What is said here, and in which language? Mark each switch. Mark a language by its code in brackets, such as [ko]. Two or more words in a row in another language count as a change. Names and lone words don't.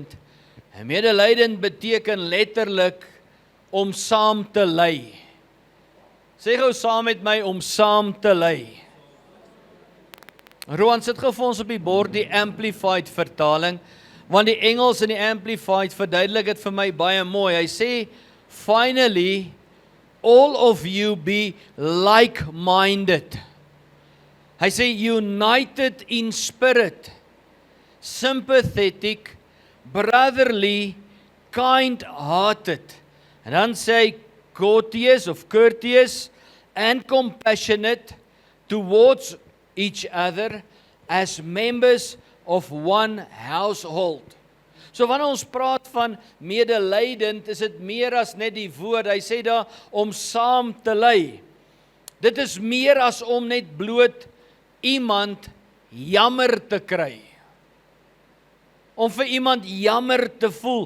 [af] En medelydend beteken letterlik om saam te ly. Sê gou saam met my, om saam te ly. Roan, sit gou vir ons op die bord die Amplified vertaling, want die Engels in die Amplified verduidelik dit vir my baie mooi. Hy sê, [en] finally, all of you be like-minded. [af] Hy sê, [en] united in spirit, sympathetic, brotherly, kind-hearted. [af] En dan sê hy, [en] courteous and compassionate towards each other as members of one household. [af] So wanneer ons praat van medelydend, is dit meer as net die woord. Hy sê daar, om saam te ly. Dit is meer as om net bloot iemand jammer te kry. Om vir iemand jammer te voel.